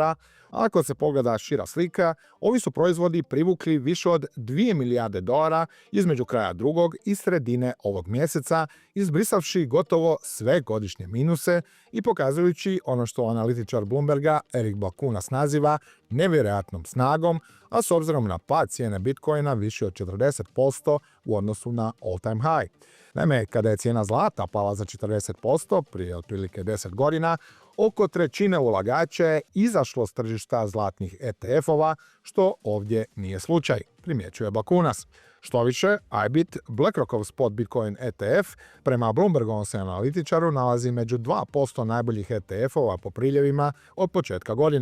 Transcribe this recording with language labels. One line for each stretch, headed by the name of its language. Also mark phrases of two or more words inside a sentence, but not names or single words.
Croatian: ako se pogleda šira slika, ovi su proizvodi privukli više od 2 milijarde dolara između kraja drugog i sredine ovog mjeseca, izbrisavši gotovo sve godišnje minuse i pokazujući ono što analitičar Bloomberga Eric Balchunas naziva nevjerojatnom snagom, a s obzirom na pad cijene Bitcoina više od 40% u odnosu na
English: all-time high.
Croatian: Naime, kada je cijena zlata pala za 40% prije otprilike 10 godina, oko trećine ulagača je izašlo s tržišta zlatnih ETF-ova, što ovdje nije slučaj, primjećuje Balchunas. Štoviše, IBIT, BlackRockov spot Bitcoin ETF, prema Bloombergovom se analitičaru nalazi među 2% najboljih ETF-ova po priljevima od početka godine.